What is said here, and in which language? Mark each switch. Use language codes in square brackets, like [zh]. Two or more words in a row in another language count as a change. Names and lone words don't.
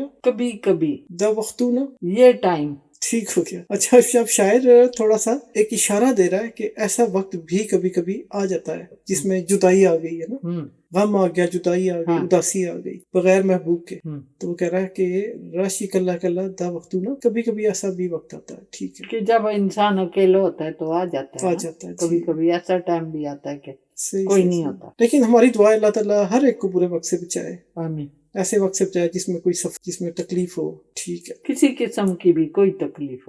[ur] کبھی کبھی [ps] دا وقتونا. [ur] یہ ٹائم. ٹھیک ہو گیا. اچھا اب شاعر تھوڑا سا ایک اشارہ دے رہا ہے کہ ایسا وقت بھی کبھی کبھی آ جاتا ہے جس میں جدائی آ گئی ہے نا, غم آ گیا, جدائی آ گئی, اداسی آ گئی بغیر محبوب کے. تو وہ کہہ رہا ہے کہ [ps] راشی کلا کلا دا وقتونا, [ur] کبھی کبھی ایسا بھی وقت آتا ہے. ٹھیک ہے کہ جب انسان اکیلا ہوتا ہے تو آ جاتا ہے. آ جاتا ہے. کبھی کبھی ایسا ٹائم بھی آتا ہے کہ صحیح کوئی نہیں ہوتا. لیکن ہماری دعا اللہ تعالیٰ ہر ایک کو برے وقت سے بچائے. آمین. ایسے وقت سے بچائے جس میں کوئی جس میں تکلیف ہو. ٹھیک ہے, کسی قسم کی بھی کوئی تکلیف ہو